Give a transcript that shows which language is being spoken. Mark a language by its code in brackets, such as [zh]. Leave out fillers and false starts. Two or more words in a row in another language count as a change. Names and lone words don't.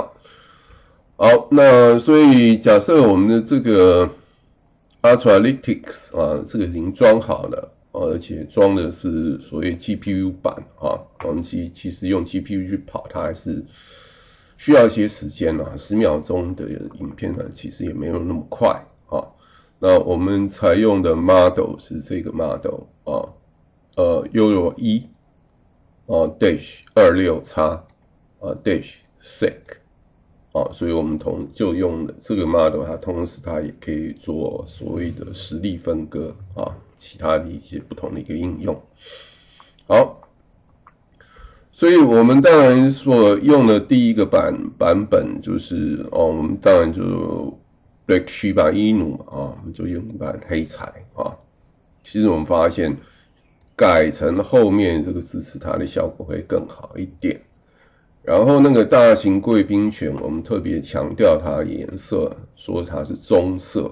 [zh] 好，那所以假設我們的這個 Ultralytics 這個已經裝好了。而且裝的是所謂 GPU 版我們其實用 GPU 去跑，它還是需要一些時間10秒鐘的影片呢，其實也沒有那麼快那我們採用的 model 是這個 [en] model Euro 1 dash 26x dash sec [zh] 所以我们就用了這個 model， 它同時它也可以做所謂的實例分割其他的一些不同的一個應用。好，所以我們當然所用的第一個版本就是我們當然就 [en] Black Shiba Inu [zh] 我們就用一版黑柴其實我們發現改成後面這個字詞，它的效果會更好一點。然後那個大型貴賓犬，我們特別強調它的顏色，說它是棕色。